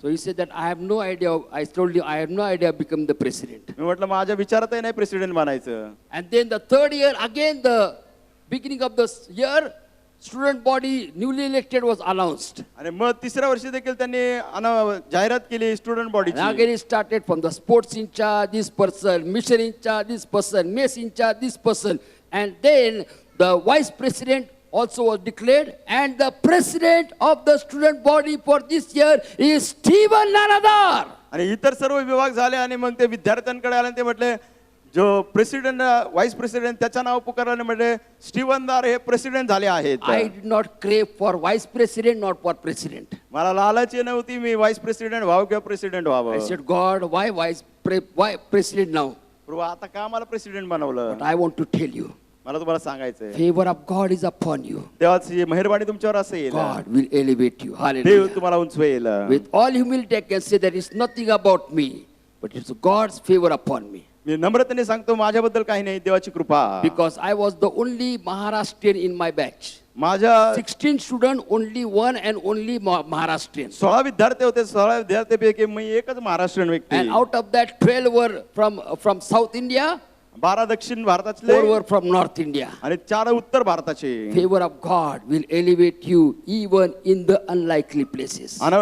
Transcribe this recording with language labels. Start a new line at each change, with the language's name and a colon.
English: So he said that I have no idea. I told you I have no idea become the president.
Marathi: मी म्हटलं माझ्या विचारातही नाही president बनायचं.
English: And then the third year, again the beginning of this year, student body newly elected was announced.
Marathi: आणि मग तिसऱ्या वर्षी देखील त्यांनी जाहिरात केली स्टुडंट
English: And
Marathi: बॉडीची.
English: again it started from the sports in charge, this person, mission in charge, this person, mess in charge, this person. And then the vice president also was declared, and the president of the student body for this year is Stephen Nanadar.
Marathi: आणि इतर सर्व विभाग झाले आणि मग ते विद्यार्थ्यांकडे आले आणि ते म्हटले जो प्रेसिडेंट व्हाईस प्रेसिडेंट त्याचं नाव पुकारल्याने म्हटले स्टीवन दार हे प्रेसिडेंट झाले आहेत.
English: I did not crave for vice president, not for president.
Marathi: मला लालची नव्हती मी व्हाईस प्रेसिडेंट व्हावं किंवा प्रेसिडेंट
English: I
Marathi: व्हावं.
English: said, God, why president now?
Marathi: प्रभू आता का मला प्रेसिडेंट बनवलं.
English: But I want to tell you,
Marathi: मला तुम्हाला सांगायचंय
English: favor of God is upon you.
Marathi: देवाची मेहरबानी तुमच्यावर असेल.
English: God will elevate you.
Marathi: Dev
English: Hallelujah.
Marathi: तुम्हाला उंचवेल.
English: With all humility, I can say there is nothing about me, but it's God's favor upon me.
Marathi: मी नम्रतेने सांगतो माझ्याबद्दल काही नाही, देवाची कृपा.
English: Because I was the only Maharashtrian in my batch.
Marathi: माझ्या
English: 16 students, only one and only Maharashtrian.
Marathi: 16 विद्यार्थी होते. 16 विद्यार्थ्यांपैकी मी एकच महाराष्ट्रीयन व्यक्ती.
English: And out of that, 12 were from South India,
Marathi: 12 दक्षिण भारतातले
English: 4 were from North India.
Marathi: आणि 4 उत्तर भारताचे.
English: Favor of God will elevate you even in the unlikely places.